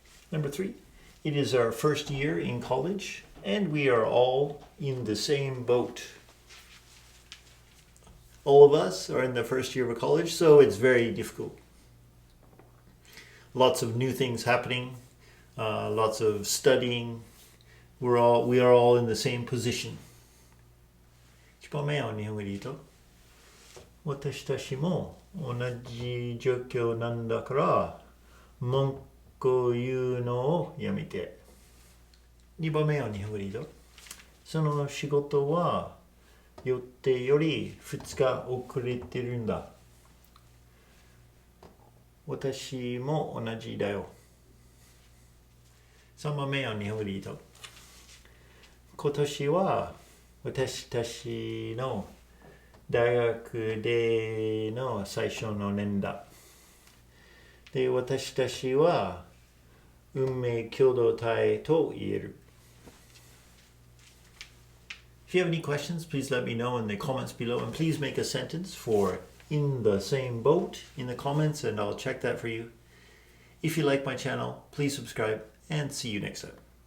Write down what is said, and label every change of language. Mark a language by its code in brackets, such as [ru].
[en] Number 3, it is our first year in college and we are all in the same boat. All of us are in the first year of college, so it's very difficult. Lots of new things happening, lots of studying. We are all in the same position. [ja] 1番目は日本語で言うと、私たちも同じ状況なんだから文句を言うのをやめて。 2番目は日本語で言うと、その仕事は予定より2日遅れてるんだ。私も同じだよ。 3番目は日本語で言うと、今年は私たちの大学での最初の年だ。で、私たちは運命共同体と言える。 [en] If you have any questions, please let me know in the comments below, and please make a sentence for in the same boat in the comments and I'll check that for you. If you like my channel, please subscribe and see you next time.